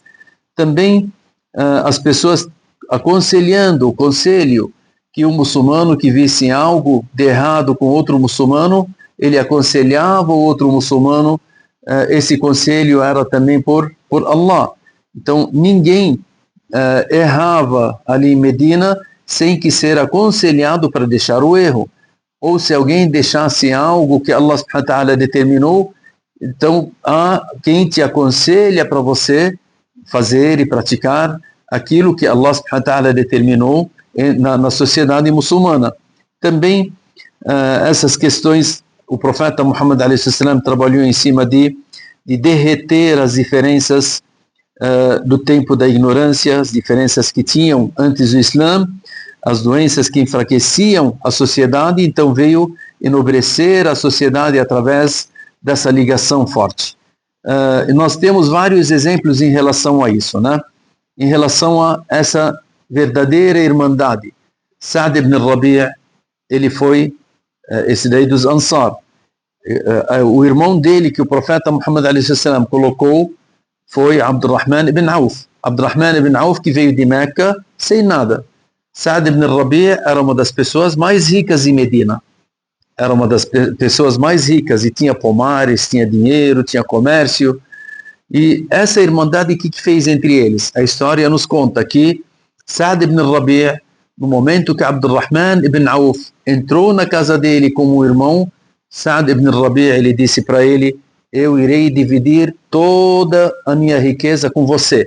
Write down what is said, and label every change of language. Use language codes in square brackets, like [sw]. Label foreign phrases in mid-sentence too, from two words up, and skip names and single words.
[pt] Também as pessoas aconselhando, o conselho que um muçulmano que visse algo de errado com outro muçulmano, ele aconselhava o outro muçulmano, esse conselho era também por Allah. Então ninguém errava ali em Medina sem que ser aconselhado para deixar o erro. Ou se alguém deixasse algo que Allah [ar] سبحانه وتعالى [pt] determinou, então há quem te aconselha para você fazer e praticar aquilo que Allah [ar] سبحانه وتعالى [pt] determinou na sociedade muçulmana. Também essas questões, o profeta Muhammad a.s. trabalhou em cima de derreter as diferenças do tempo da ignorância, as diferenças que tinham antes do Islã, as doenças que enfraqueciam a sociedade. Então veio enobrecer a sociedade através dessa ligação forte. E nós temos vários exemplos em relação a isso, né? Em relação a essa verdadeira irmandade. Sa'd ibn Rabi', ele foi esse daí dos Ansar. O irmão dele que o profeta Muhammad a.s. colocou foi Abdurrahman ibn Auf. Abdurrahman ibn Auf, que veio de Meca sem nada. Sa'd ibn Rabi' era uma das pessoas mais ricas em Medina. Era uma das pessoas mais ricas e tinha pomares, tinha dinheiro, tinha comércio. E essa irmandade, o que fez entre eles? A história nos conta que Sa'd ibn Rabi', no momento que Abdurrahman ibn Auf entrou na casa dele como irmão, Sa'd ibn Rabi', ele disse para ele: eu irei dividir toda a minha riqueza com você.